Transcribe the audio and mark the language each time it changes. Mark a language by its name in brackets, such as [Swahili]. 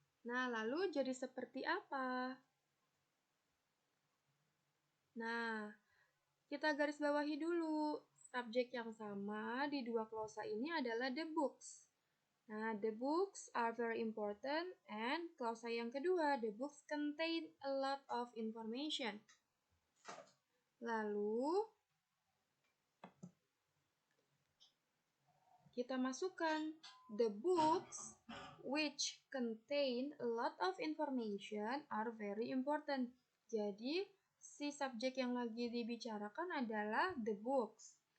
[Indonesian] Nah, lalu jadi seperti apa? Nah, kita garis bawahi dulu. Subjek yang sama di dua klausa ini adalah the books. Nah, [English] the books are very important. And [Indonesian] klausa yang kedua, [English] the books contain a lot of information. [Indonesian] Lalu, kita masukkan [English] the books which contain a lot of information are very important. [Indonesian] Jadi, si subjek yang lagi dibicarakan adalah the books.